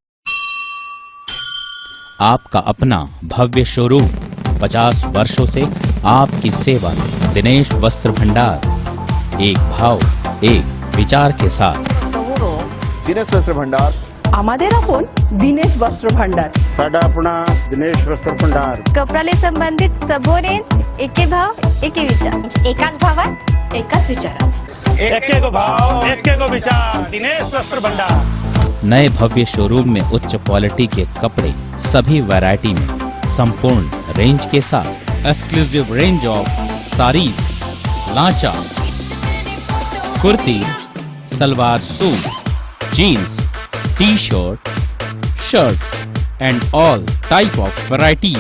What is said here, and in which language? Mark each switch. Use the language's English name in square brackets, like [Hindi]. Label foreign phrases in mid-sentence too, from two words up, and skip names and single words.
[Hindi] आपका अपना भव्य शोरूम, 50 वर्षों से आपकी सेवा में दिनेश वस्त्र भंडार, एक भाव एक विचार के साथ। दिनेश वस्त्र भंडार [Bangla] আমাদের আপন দিনেশ বস্ত্র ভান্ডার, [Punjabi] ਸਾਡਾ ਆਪਣਾ ਦਿਨੇਸ਼ ਵਸਤਰ ਭੰਡਾਰ। [Nepali] कपडाले संबंधित सबो रेंज, एके भाव एके विचार, [Marathi] एकाच भावात एकाच विचारात, [Nepali] एके को भाव एके को विचार, दिनेश वस्त्र भंडार। [Hindi] नए भव्य शोरूम में उच्च क्वालिटी के कपड़े सभी वैरायटी में संपूर्ण रेंज के साथ। [English] Exclusive range of sarees, lancha, kurti, salwar suit, jeans, T-shirt, shirts and all type of varieties.